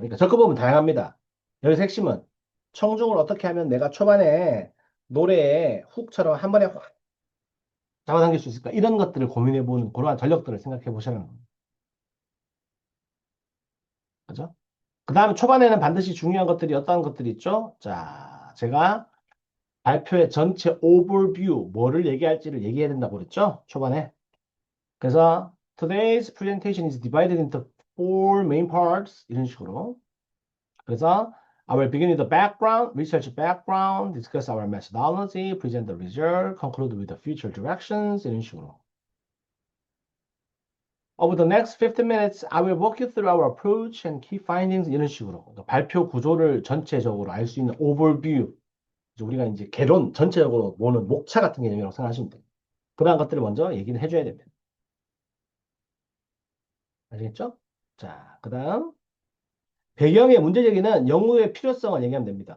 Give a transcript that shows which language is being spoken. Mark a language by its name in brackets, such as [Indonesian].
[Korean] 그러니까 접근법은 다양합니다. 여기서 핵심은 청중을 어떻게 하면 내가 초반에 노래에 훅처럼 한 번에 확 잡아당길 수 있을까? 이런 것들을 고민해보는 그러한 전력들을 생각해 보시는 겁니다. 그죠? 그 다음에 초반에는 반드시 중요한 것들이 어떤 것들이 있죠? 자, 제가 발표의 전체 오버뷰, 뭐를 얘기할지를 얘기해야 된다고 그랬죠? 초반에. 그래서 [English] today's presentation is divided into four main parts [Korean] 이런 식으로. 그래서 [English] I will begin with the background, research background, discuss our methodology, present the result, conclude with the future directions [Korean] 이런 식으로. [English] Over the next 15 minutes, I will walk you through our approach and key findings [Korean] 이런 식으로. 그러니까 발표 구조를 전체적으로 알 수 있는 overview. 이제 우리가 이제 개론 전체적으로 보는 목차 같은 개념이라고 생각하시면 돼요. 그러한 것들을 먼저 얘기를 해줘야 됩니다. 아시겠죠? 자, 그 다음. 배경의 문제 제기는 연구의 필요성을 얘기하면 됩니다.